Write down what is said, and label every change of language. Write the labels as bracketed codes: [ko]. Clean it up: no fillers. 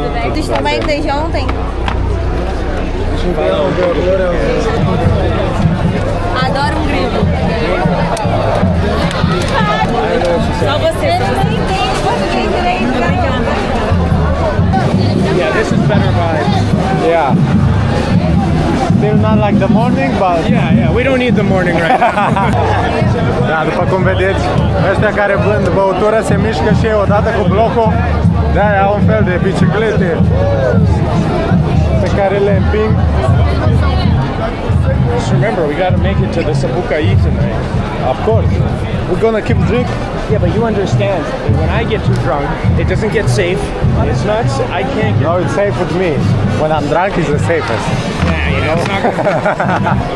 [pt] Vocês também desde ontem? Adoro um grilo. Só você não entende português direito, não adianta. [en] Yeah, this is better vibes. Yeah. Still not like the morning, but... Yeah, we don't need the morning right now. [ro] Da, după cum vedeți, ăștia care vând băutură se mișcă și ei odată cu blocul. De-aia au un fel de biciclete pe care le împing. [en] Just remember, we gotta make it to the Sapucaí tonight. Of course. We're gonna keep drinking. Yeah, but you understand, when I get too drunk, it doesn't get safe. It's not, I can't get... No, it's safe with me. When I'm drunk, it's the safest. Yeah, you know, it's not gonna...